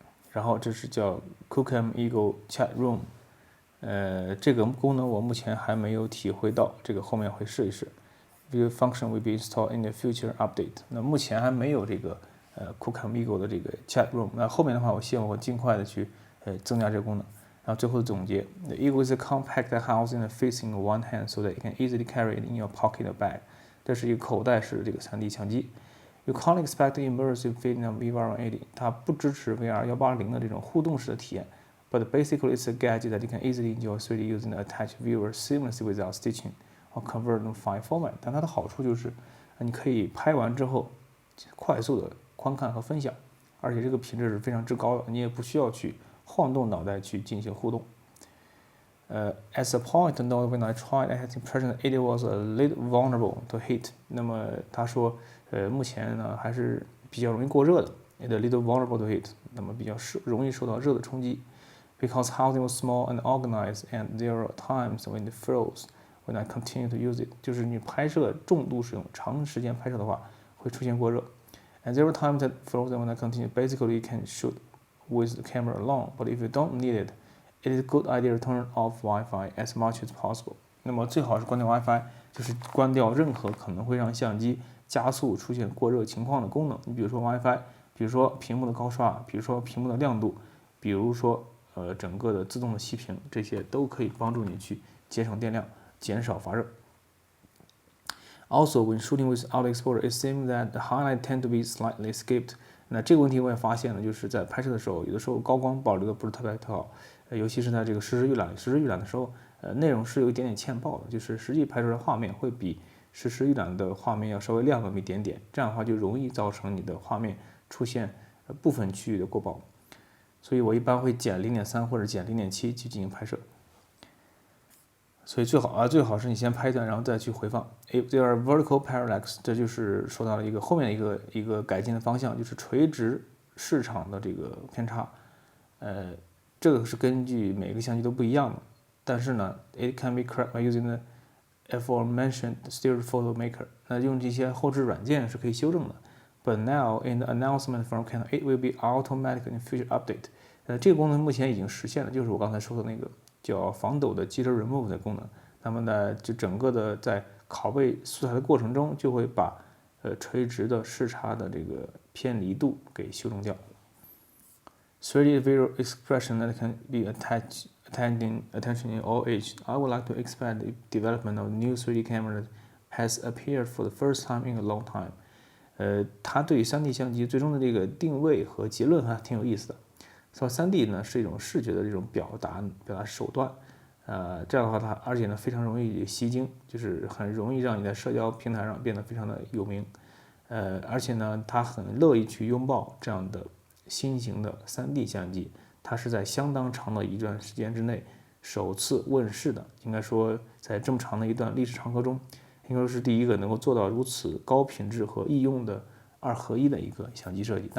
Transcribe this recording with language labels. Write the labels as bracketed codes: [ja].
[zh] 然后这是叫 QCam Eagle Chat Room。这个功能我目前还没有体会到，这个后面会试一试。 [en] View function will be installed in the future update。 [zh] 那目前还没有这个QCam Eagle 的这个 Chat Room。那后面的话，我希望我尽快的去增加这个功能。 [en] 然后最后的总结 ，The Eagle is a compact housing that fits in one hand so that you can easily carry it in your pocket or bag。 [zh] 这是一个口袋式的这个3D 相机。 [en] You can't expect immersive feeling of VR 180。 [zh] 它不支持 VR 180的这种互动式的体验。 [en] But basically, it's a gadget that you can easily enjoy 3D using the attached viewer seamlessly without stitching or convert to file format。 [zh] 但它的好处就是，你可以拍完之后快速的观看和分享，而且这个品质是非常之高的，你也不需要去晃动脑袋去进行互动。 [en] As a point to note, when I tried, I had the impression that it was a little vulnerable to heat。 [zh] 那么他说，目前呢还是比较容易过热的 ， [en] a little vulnerable to heat， [zh] 那么比较容易受到热的冲击。 [en] Because housing was small and organized, and there are times when it froze when I continue to use it， [zh] 就是你拍摄重度使用、长时间拍摄的话，会出现过热。 [en] And there are times that frozen when I continue. Basically, you can shoot with the camera alone, but if you don't need it, it is a good idea to turn off Wi-Fi as much as possible. [zh] 那么最好是关掉 Wi-Fi， 就是关掉任何可能会让相机加速出现过热情况的功能。你比如说 Wi-Fi， 比如说屏幕的高刷，比如说屏幕的亮度，比如说整个的自动的熄屏，这些都可以帮助你去节省电量，减少发热。 [en] Also, when shooting without exposure, it seems that the highlights tend to be slightly skipped. [zh] 那这个问题我也发现了，就是在拍摄的时候，有的时候高光保留的不是特别好，尤其是在这个实时预览的时候，内容是有一点点欠曝的，就是实际拍出来的画面会比实时预览的画面要稍微亮那么一点点，这样的话就容易造成你的画面出现部分区域的过曝，所以我一般会减 0.3 或者减 0.7 去进行拍摄。所以最好是你先拍一段，然后再去回放。 [en] If there are vertical parallax， [zh] 这就是说到了一个后面一个改进的方向，就是垂直视场的这个偏差。这个是根据每个相机都不一样的，但是呢 ， [en] it can be corrected by using the aforementioned Stereo Photo Maker。 [zh] 那用这些后置软件是可以修正的。 [en] But now in the announcement from Canon, it will be automatic in future update。 [zh] 这个功能目前已经实现了，就是我刚才说的那个叫防抖的 Jitter Remove 的功能。那么呢，就整个的在拷贝素材的过程中，就会把垂直的视差的这个偏离度给修正掉。 [en] 3D visual expression that can be attention in all ages. I would like to expand the development of a new 3D camera that has appeared for the first time in a long time. [zh] 它对于 3D 相机最终的这个定位和结论还挺有意思的。说 3D 呢是一种视觉的这种表达手段，这样的话它而且呢非常容易吸睛，就是很容易让你在社交平台上变得非常的有名，而且呢它很乐意去拥抱这样的新型的 3D 相机，它是在相当长的一段时间之内首次问世的，应该说在这么长的一段历史长河中，应该说是第一个能够做到如此高品质和易用的2合1的一个相机设计。